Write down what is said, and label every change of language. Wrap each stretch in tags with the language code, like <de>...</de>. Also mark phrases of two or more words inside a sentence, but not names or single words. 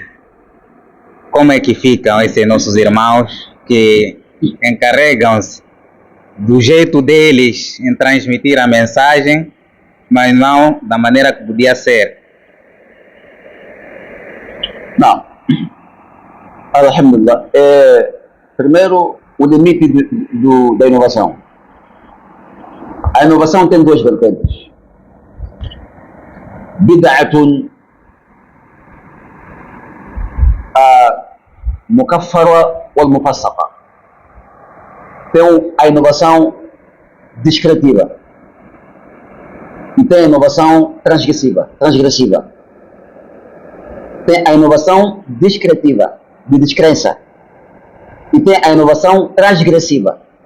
<pt>Como é que ficam esses nossos irmãos que encarregam-se do jeito deles em transmitir a mensagem, mas não da maneira que podia ser? Não. Alhamdulillah. Primeiro, o limite da inovação. A inovação tem duas vertentes.</pt> <ar>بدعة مكفرة والمفسقة.</ar> <pt>Tem a inovação discretiva e tem a inovação transgressiva. Tem a inovação discretiva, de descrença, e tem a inovação transgressiva.</pt>